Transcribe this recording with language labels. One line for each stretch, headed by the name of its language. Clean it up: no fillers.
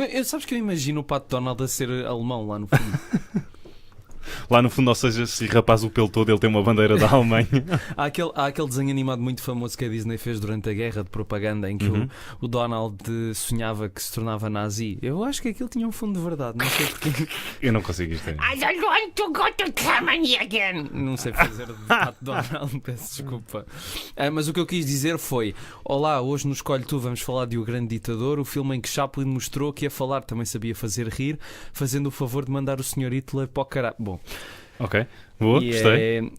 Portuguese: Sabes que eu imagino o Pat Donald a ser alemão lá no fundo. Lá no fundo, ou seja, se rapaz o pelo todo, ele tem uma bandeira da Alemanha. Há aquele desenho animado muito famoso que a Disney fez durante a guerra de propaganda em que o Donald sonhava que se tornava nazi. Eu acho que aquilo tinha um fundo de verdade, não sei porquê. Eu não consigo isto.
English: I don't want to go to Germany again.
Portuguese: Não sei fazer de Pat Donald, peço desculpa. Mas o que eu quis dizer foi: olá, hoje no Escolhe Tu vamos falar de O Grande Ditador, o filme em que Chaplin mostrou que a falar também sabia fazer rir, fazendo o favor de mandar o Sr. Hitler para o caralho. Bom. Ok, boa, gostei.